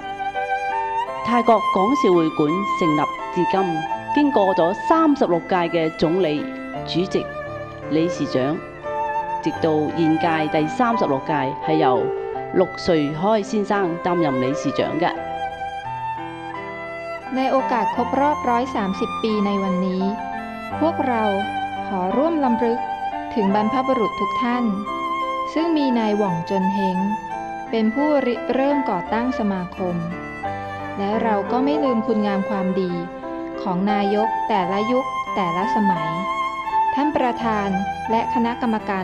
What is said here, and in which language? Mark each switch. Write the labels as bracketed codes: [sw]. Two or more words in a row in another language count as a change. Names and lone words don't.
[yue] 泰國廣肇會館成立至今，經過咗36屆嘅總理、主席、理事長，直到現屆第36屆係由陸瑞開先生擔任理事長嘅。 [th] ในโอกาสครบรอบ130 ปีในวันนี้พวกเราขอร่วมรำลึกถึงบรรพบุรุษทุกท่านซึ่งมีนายหว่องจนเฮงเป็นผู้ริเริ่มก่อตั้งส มาคมและเราก็ไม่ลืมคุณงามความดีของนายกแต่ละยุคแต่ละสมัยท่านประธานและคณะกรรมการ